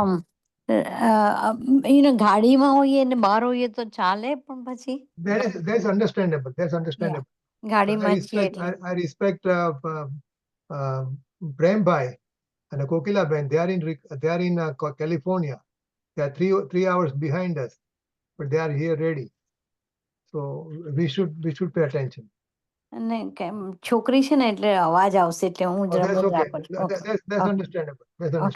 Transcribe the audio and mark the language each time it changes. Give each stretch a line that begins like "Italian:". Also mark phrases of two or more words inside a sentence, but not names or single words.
Gujarati: ગાડીમાં હોઈએ ને બહાર હોઈએ તો ચાલે, પણ પછી
English: That's understandable. That's understandable.
Gujarati: ગાડીમાં છીએ એટલે
English: I respect Prem Bhai and Kokila Ben. They are in California. They are three hours behind us, but they are here ready. So we should pay attention.
Gujarati: અને છોકરી છે ને એટલે અવાજ આવશે એટલે હું
English: That's okay.
Gujarati: રાખું છું.
English: That's understandable. That's understandable.